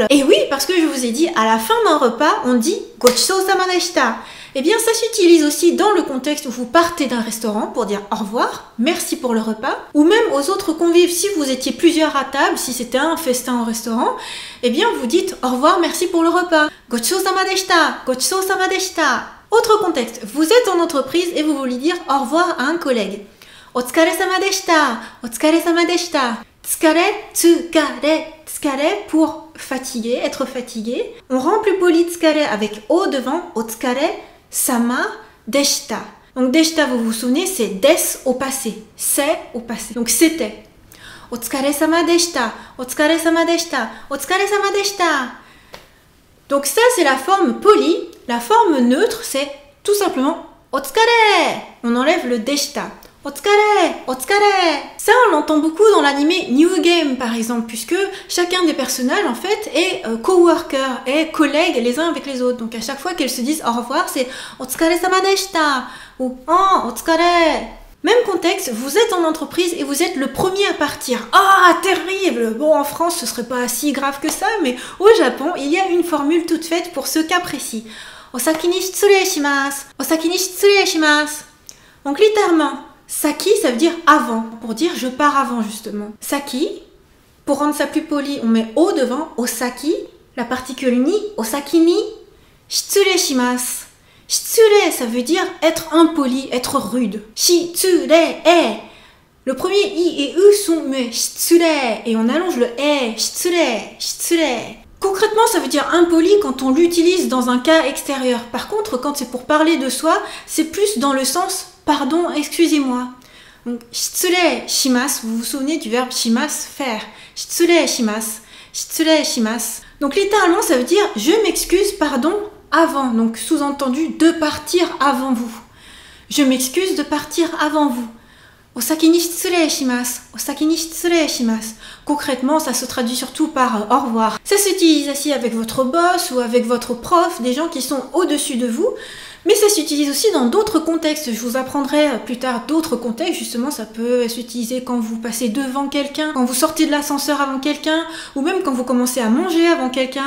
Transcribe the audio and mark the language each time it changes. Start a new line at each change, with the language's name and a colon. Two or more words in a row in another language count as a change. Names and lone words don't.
French: Et oui, parce que je vous ai dit, à la fin d'un repas, on dit «
Japanese: ごちそうさまでした !»
French: Eh bien, ça s'utilise aussi dans le contexte où vous partez d'un restaurant pour dire au revoir, merci pour le repas, ou même aux autres convives, si vous étiez plusieurs à table, si c'était un festin au restaurant, eh bien, vous dites au revoir, merci pour le repas.
Japanese: ごちそうさまでした、ごちそうさまでした.
French: Autre contexte, vous êtes en entreprise et vous voulez dire au revoir à un collègue.
Japanese: お疲れ様でした、お疲れ様でした. 疲れ、疲れ、疲れ
French: pour fatigué, être fatigué. On rend plus poli tsukare avec o devant,
Japanese: お疲れ様でした.
French: Donc deshita, vous vous souvenez, c'est des au passé, c'est au passé. Donc c'était.
Japanese: お疲れ様でした、お疲れ様でした、お疲れ様でした.
French: Donc ça, c'est la forme polie. La forme neutre, c'est tout simplement otsukare. On enlève le deshita.
Japanese: お疲れ、お疲れ.
French: Ça, on l'entend beaucoup dans l'anime New Game, par exemple, puisque chacun des personnages, en fait, est coworker, est collègue les uns avec les autres. Donc, à chaque fois qu'elles se disent au revoir, c'est
Japanese: お疲れ様でした
French: ou Oh, otsukare. Même contexte, vous êtes en entreprise et vous êtes le premier à partir. Ah, terrible! Bon, en France, ce serait pas si grave que ça, mais au Japon, il y a une formule toute faite pour ce cas précis.
Japanese: お先に失礼します。お先に失礼します.
French: Donc, littéralement, Saki, ça veut dire avant, pour dire je pars avant justement. Saki, pour rendre ça plus poli, on met o devant, osaki, la particule ni,
Japanese: お先に、失礼します.
French: Shitsurei, ça veut dire être impoli, être rude. Shitsurei, le premier i et u sont muets, shitsurei, et on allonge le shitsurei, shitsurei. Concrètement, ça veut dire impoli quand on l'utilise dans un cas extérieur. Par contre, quand c'est pour parler de soi, c'est plus dans le sens pardon, excusez-moi. Donc,
Japanese: 失礼します,
French: vous vous souvenez du verbe shimasu, faire.
Japanese: 失礼します、失礼します.
French: Donc, littéralement, ça veut dire je m'excuse, pardon, avant. Donc, sous-entendu, de partir avant vous. Je m'excuse de partir avant vous.
Japanese: お先に失礼します、お先に失礼します.
French: Concrètement, ça se traduit surtout par au revoir. Ça s'utilise aussi avec votre boss ou avec votre prof, des gens qui sont au-dessus de vous. Mais ça s'utilise aussi dans d'autres contextes. Je vous apprendrai plus tard d'autres contextes. Justement, ça peut s'utiliser quand vous passez devant quelqu'un, quand vous sortez de l'ascenseur avant quelqu'un, ou même quand vous commencez à manger avant quelqu'un.